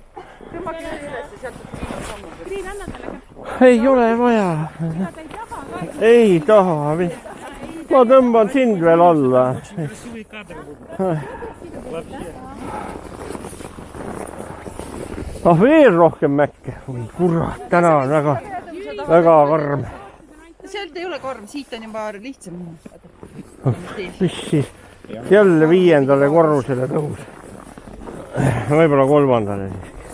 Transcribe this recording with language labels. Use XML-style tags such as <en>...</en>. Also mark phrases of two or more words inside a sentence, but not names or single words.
<et>Kriin, anna talle ka. Ei ole vaja. Ei taha. Ma tõmban sind veel alla.</et> <ru>Красивый кадр был. Вообще.</ru> <et>Ah, veel rohkem mäkke. Oi, kurat, täna on väga karm. Sealt ei ole karm, siit on juba lihtsam. Mis siis? Jälle 5. korrusele tõus. Võib-olla 3. siis.</et>